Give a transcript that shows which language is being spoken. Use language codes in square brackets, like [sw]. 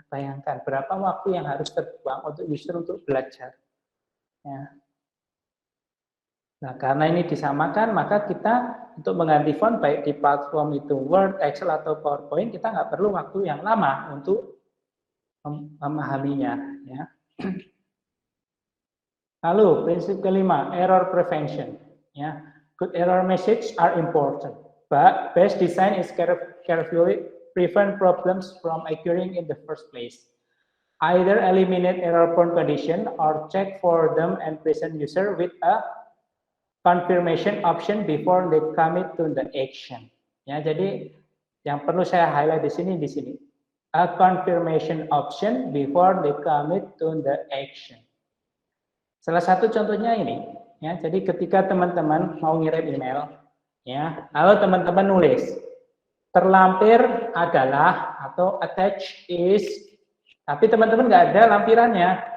[id] Bayangkan berapa waktu yang harus terbuang untuk user untuk belajar ya. Nah, karena ini disamakan, maka kita untuk mengganti font baik di platform itu Word, Excel atau PowerPoint, kita nggak perlu waktu yang lama untuk memahaminya ya. Lalu prinsip kelima, error prevention. [en] Ya, good error message are important, but best design is carefully prevent problems from occurring in the first place. Either eliminate error-prone condition or check for them and present user with a confirmation option before they commit to the action. [id] Ya, jadi yang perlu saya highlight di sini. [en] A confirmation option before they commit to the action. [id] Salah satu contohnya ini, ya. Jadi ketika teman-teman mau ngirim email, ya, lalu teman-teman nulis terlampir adalah atau attach is, tapi teman-teman nggak ada lampirannya.